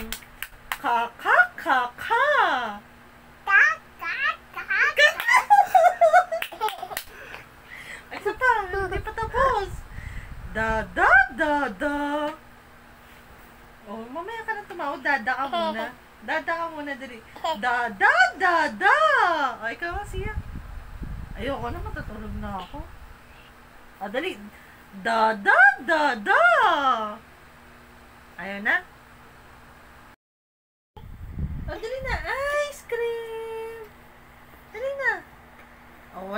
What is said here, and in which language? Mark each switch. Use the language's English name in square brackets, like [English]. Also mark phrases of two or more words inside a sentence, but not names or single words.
[Filipino] Kaka, kaka. Ay, isa pa. Hindi pa tapos. Da, da, da, da. Oh, mamaya ka na tumawag. Dada ka muna. Dada ka muna, dali. Da, da, da, da. Ay, ikaw siya. Ayoko na, matutulog na ako. Ah, dali. Da, da, da, da. Ayaw na? Oh, dali na. [English] Ice cream. [Filipino] Dali na. Oh, wala.